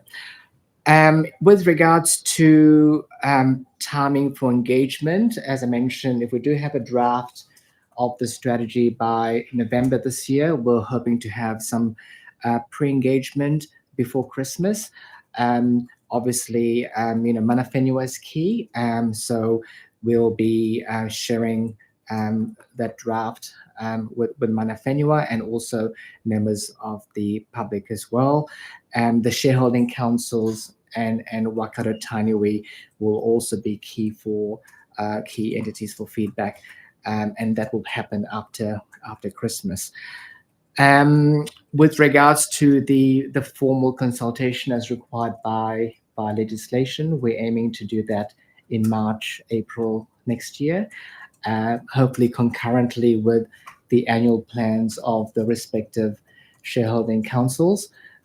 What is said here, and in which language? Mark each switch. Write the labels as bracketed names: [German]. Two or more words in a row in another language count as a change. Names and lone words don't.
[English] With regards to timing for engagement, as I mentioned, if we do have a draft of the strategy by November this year, we're hoping to have some pre-engagement before Christmas. Obviously, [Māori] mana whenua [English] is key, so we'll be sharing that draft with [Māori] mana whenua [English] and also members of the public as well. The shareholding councils and Waikato Tainui will also be key for key entities for feedback, and that will happen after Christmas. With regards to the formal consultation as required by legislation, we're aiming to do that in March, April next year, hopefully concurrently with the annual plans of the respective shareholding councils.